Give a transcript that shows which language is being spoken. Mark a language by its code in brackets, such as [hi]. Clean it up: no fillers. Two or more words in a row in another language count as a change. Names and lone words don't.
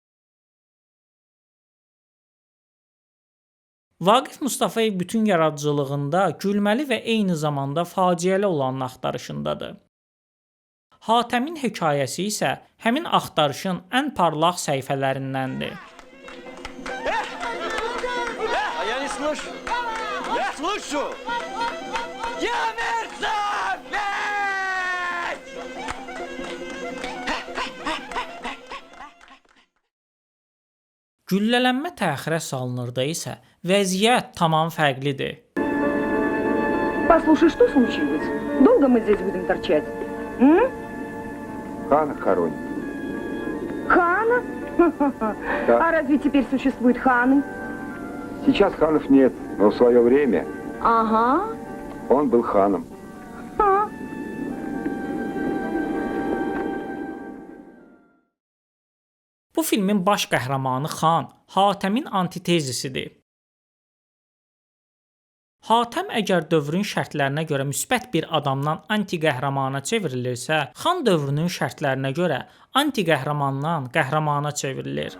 [az] Vaqif Mustafayev bütün yaradıcılığında gülməli və eyni zamanda faciəli olanın axtarışındadır. Hatəmin hekayəsi isə həmin axtarışın ən parlaq səhifələrindəndir. [ru] Я не слышу! Я слышу! Я мерзавец! [az] Güllələnmə təxirə salınırda isə vəziyyət tamam fərqlidir. [ru] Послушай, что случилось? Долго мы здесь будем торчать? Хана хоронит. Хана? Да. А разве теперь существуют ханы? Сейчас ханов нет, но в свое время Ага. он был ханом. Ха. [az] Bu filmin baş qəhrəmanı Xan, Hatəmin antitezisidir. Hatəm əgər dövrün şərtlərinə görə müsbət bir adamdan anti-qəhrəmana çevrilirsə, Xan dövrünün şərtlərinə görə anti-qəhrəmandan qəhrəmana çevrilir.